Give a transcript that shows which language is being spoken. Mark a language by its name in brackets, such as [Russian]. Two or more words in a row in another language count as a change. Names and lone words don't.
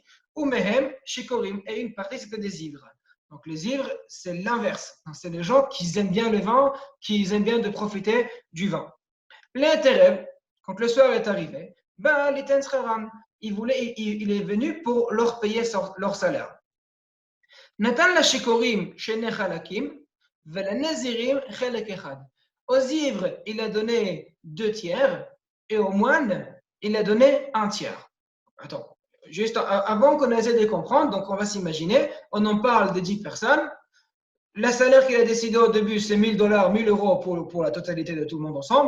[Hebrew] ומהם שיכורים. [French] Et une partie, c'était des ivres. Donc, les ivres, c'est l'inverse. C'est les gens qui aiment bien le vin, qui aiment bien de profiter du vin. Les Terev, quand le soir est arrivé, ben, il est venu pour leur payer leur salaire. [Hebrew] נתן לשיכורים שני חלקים ולנזירים חלק אחד. [French] Aux ivres, il a donné 2 tiers, et aux moines, il a donné 1 tiers. Attends, juste avant qu'on essaie de comprendre, donc on va s'imaginer, on en parle de 10 personnes. Le salaire qu'il a décidé au début, c'est $1000, 1000 euros pour la totalité de tout le monde ensemble.